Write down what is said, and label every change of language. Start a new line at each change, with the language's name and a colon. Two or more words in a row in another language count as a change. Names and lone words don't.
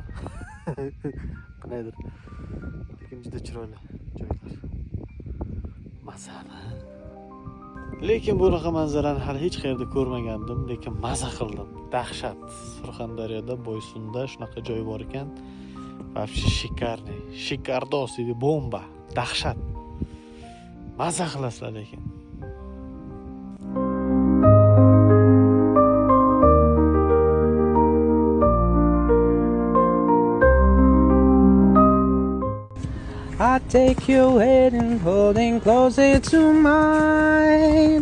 Uzbek: Qanaydir. Lekin juda chiroyli joylar. Mazali. Lekin bunaqa manzarani hali hech qayerda ko'rmagandim, lekin maza qildim. Dahshat. Surxondaryoda Boysunda shunaqa joy bor ekan.
Russian: Вообще шикарный.
Uzbek: Shikardos deydi, bomba. Dahshat. Maza qilasizlar lekin.
English: I take your hand and holding closer to mine.